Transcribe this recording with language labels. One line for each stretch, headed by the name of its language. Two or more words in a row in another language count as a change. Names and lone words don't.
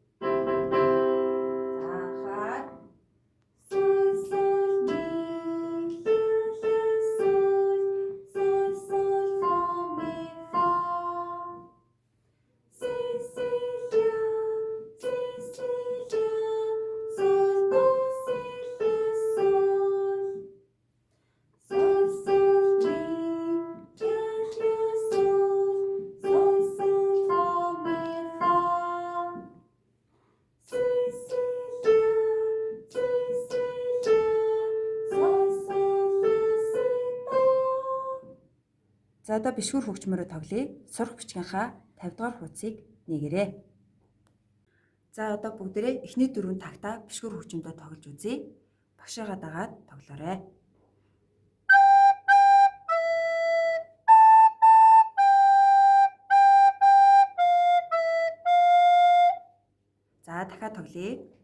Mongolian: Анхаар соль, соль, ми, ля, ля, соль, соль, соль, фа, ми, фа. Си, си, ля, соль, до, си, ля, соль. Соль, соль, ми, ля, ля, соль, соль, соль, фа, ми, фа. Си, си, ля, соль, соль, ля, си, до. За одоо бишгүр хөгжмөөрөө тоглоё. Сурах бичгийнхаа 50 дугаар хуудсыг нээгээрэй. За одоо бүгдээрээ эхний 4 тагтаа бишгүр хөгжмөдөө тоглож үзье. Багшаагаа дагаад тоглоорой. За дахиад тоглоё.